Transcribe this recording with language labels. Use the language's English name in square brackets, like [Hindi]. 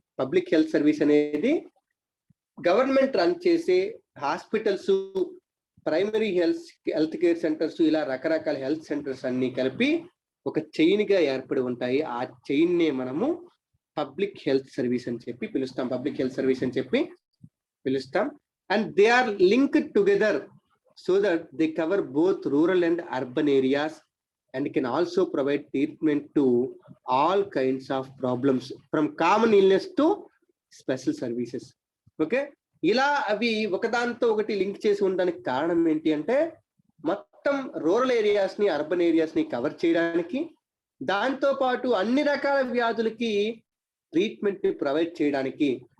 [Telugu] Public health service అనేది government run చేసే hospitals, primary health care centres, ఇలా రకరకాల హెల్త్ సెంటర్స్ అన్ని కలిపి ఒక చైన్ గా ఏర్పడి ఉంటాయి. ఆ చైన్ నే మనము పబ్లిక్ హెల్త్ సర్వీస్ అని చెప్పి పిలుస్తాం. పబ్లిక్ హెల్త్ సర్వీస్ అని చెప్పి పిలుస్తాం. [English] And they are linked together so that they cover both rural and urban areas and can also provide treatment to all kinds of problems from common illness to special services. [Telugu] Okay, ఇలా అవి ఒకదాంతో ఒకటి link చేసి ఉండడానికి కారణం ఏంటి అంటే మొత్తం rural areas ని, అర్బన్ ఏరియాస్ ని కవర్ చేయడానికి, దాంతో పాటు అన్ని రకాల వ్యాధులకి ట్రీట్మెంట్ ని ప్రొవైడ్ చేయడానికి.